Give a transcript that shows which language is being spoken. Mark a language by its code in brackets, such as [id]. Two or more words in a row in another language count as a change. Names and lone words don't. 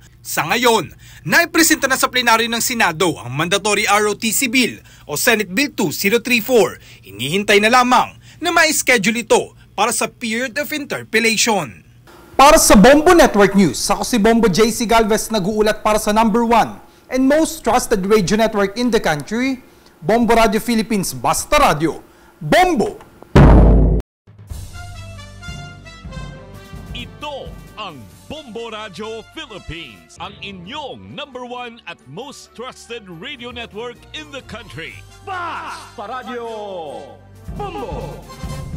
[tl] Sa ngayon, naipresenta na sa plenaryo ng Senado ang Mandatory ROTC Bill o Senate Bill 2034. Hinihintay na lamang na ma-schedule ito para sa [en] period of interpellation. [tl] Para sa Bombo Network News, ako si Bombo JC Galvez nag-uulat para sa [en] #1 and most trusted radio network in the country, [tl] Bombo Radio Philippines, Basta Radio. Bombo! Ito ang Bombo Radio Philippines, ang inyong #1 at [en] most trusted radio network in the country. [tl] Basta Radio! Bombo!